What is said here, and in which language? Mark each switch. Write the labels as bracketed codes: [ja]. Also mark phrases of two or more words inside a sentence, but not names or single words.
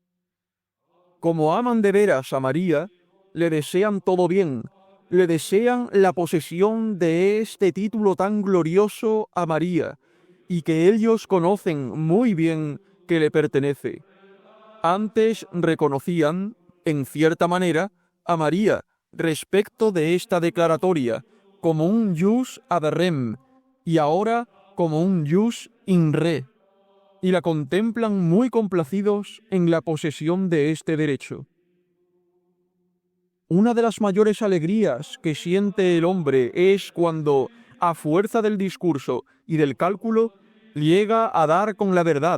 [es] Como aman de veras a María, le desean todo bien, le desean la posesión de este título tan glorioso a María, y que ellos conocen muy bien que le pertenece. Antes reconocían, en cierta manera, a María respecto de esta declaratoria como un [la] jus ad rem [es] y ahora como un [la] jus in re, [es] y la contemplan muy complacidos en la posesión de este derecho. Una de las mayores alegrías que siente el hombre es cuando, a fuerza del discurso y del cálculo, llega a dar con la verdad.